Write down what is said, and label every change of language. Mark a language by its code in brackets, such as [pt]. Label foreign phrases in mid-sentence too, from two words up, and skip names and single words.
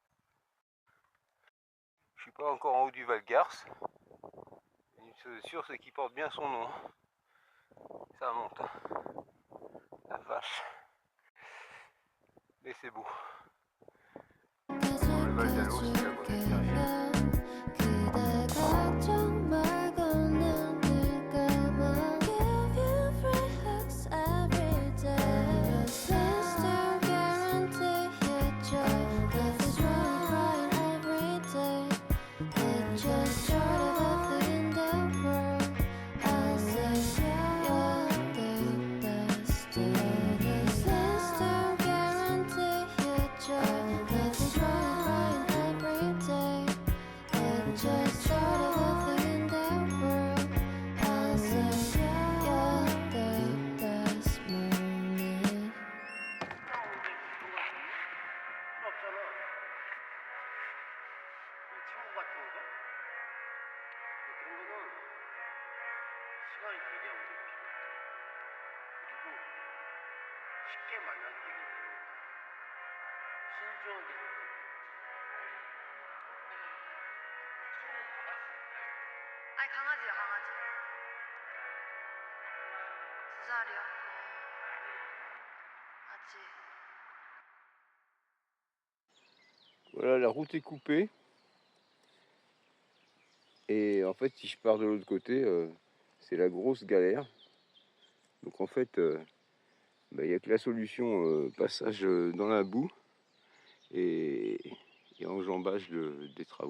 [fr] Je suis pas encore en haut du Val Garce. Une chose est sûre, c'est qu'il porte bien son nom. Ça monte. La vache. Mais c'est beau. Dans le Val d'Allos, c'est la Bonnette derrière. [ko] 그대 걱정 말고는 늘 감아. [en] Give you free hugs every day. Please don't guarantee your joy. Nothing's wrong with crying every day. It's just sort of a thing in the world. I'll say you're the destiny. Please don't guarantee your joy. Nothing's wrong with crying every day. It's just sort of a thing in the world. I'll say you're the best moment. [ko] 없잖아. 친구 같은 거? 그런 거는 시간이 되게 오래 필요해. 그리고 쉽게 만나서 해결되는 거야. 신중하게 생각해. 아니 강아지야 강아지 2살이야 아직 [fr] Voilà, la route est coupée. Et en fait, si je pars de l'autre côté, c'est la grosse galère. Donc en fait, il n'y a que la solution passage dans la boue et enjambage des travaux.